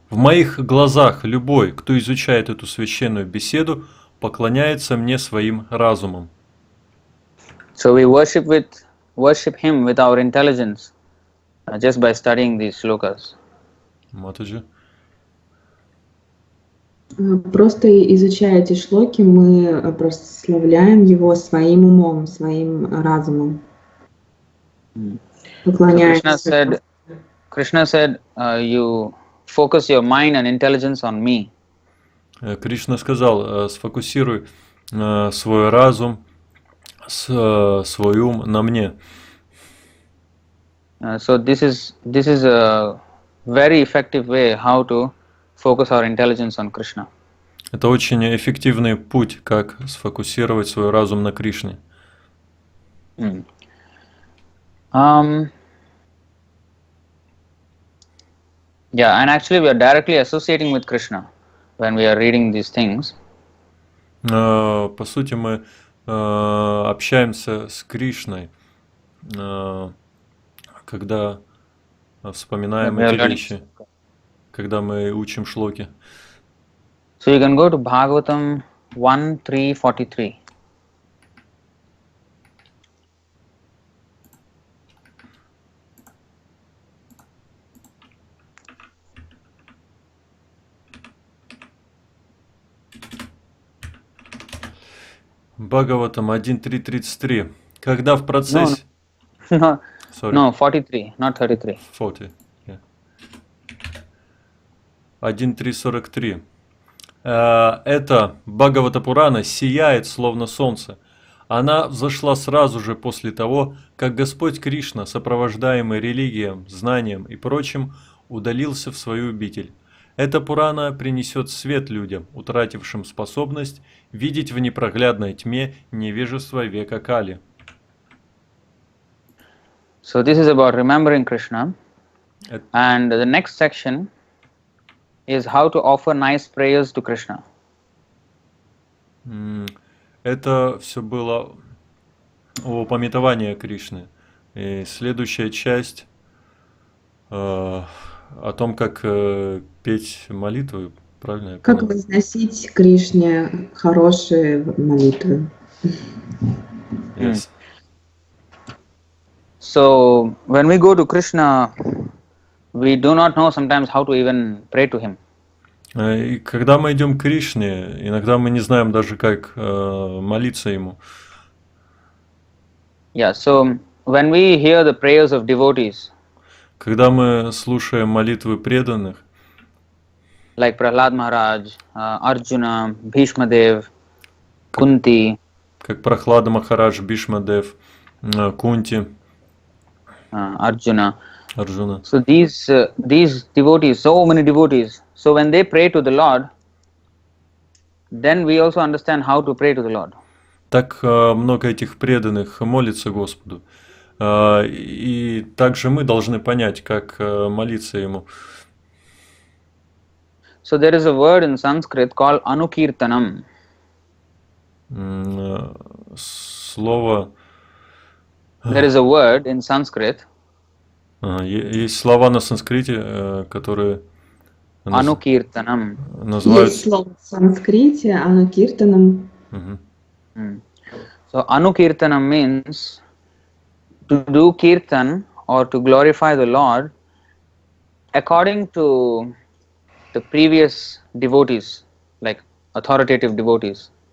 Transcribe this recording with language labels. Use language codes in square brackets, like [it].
[ru] В моих глазах любой, кто изучает эту священную беседу, поклоняется мне своим разумом. [en] So we worship him with our intelligence just by studying these shlokas. [ru] Матаджи. Просто изучая эти шлоки, мы прославляем его своим умом, своим разумом. Поклоняемся. [en] Krishna said, you focus your mind and intelligence on me. [ru] Кришна сказал, сфокусируй свой разум, свой ум на мне. [en] So this is a very effective way how to focus our intelligence on Krishna. [ru] Это очень эффективный путь, как сфокусировать свой разум на Кришне. [en] Yeah, and actually we are directly associating with Krishna when we are reading these things. [ru] По сути, мы общаемся с Кришной, когда вспоминаем эти вещи, когда мы учим шлоки. [en] So you can go to Bhagavatam 1.3.43. [ru] Бхагаватам 1.3.33. Когда в процессе... [en] No, Sorry. no, 43, not 33. 40, yeah. 1.3.43. [ru] Это Бхагавата Пурана сияет, словно солнце. Она взошла сразу же после того, как Господь Кришна, сопровождаемый религией, знанием и прочим, удалился в свою обитель. Эта Пурана принесет свет людям, утратившим способность видеть в непроглядной тьме невежество века Кали. [en] So this is about remembering Krishna, and the next section is how to offer nice prayers to Krishna. [ru] Это все было о памятовании Кришны. И следующая часть о том, как петь молитвы, правильно? Как возносить Кришне хорошие молитвы. [en] Yes. So when we go to Krishna, we do not know sometimes how to even pray to him. [ru] И когда мы идем к Кришне, иногда мы не знаем даже, как молиться ему. [en] Yeah, so when we hear the prayers of devotees, [ru] Когда мы слушаем молитвы преданных, [en] like Prahlad Maharaj, Arjuna, Bhishma Dev, Kunti, [ru] как Прахлада Махарадж, Бишмадев, Кунти, [en] Arjuna. [ru] Арджуна. [en] So these devotees, so many devotees, so when they pray to the Lord, then we also understand how to pray to the Lord. [ru] Так много этих преданных молится Господу. И также мы должны понять, как молиться Ему. [en] So there is a word in Sanskrit called anukirtanam. [ru] Слово... [en] There is a word in Sanskrit. [ru] Есть слова на санскрите, которые Анукиртанам. называют... Есть слово в санскрите, анукиртанам. [en] So anukirtanam means to do kirtan or to glorify the Lord according to the previous devotees, like authoritative devotees.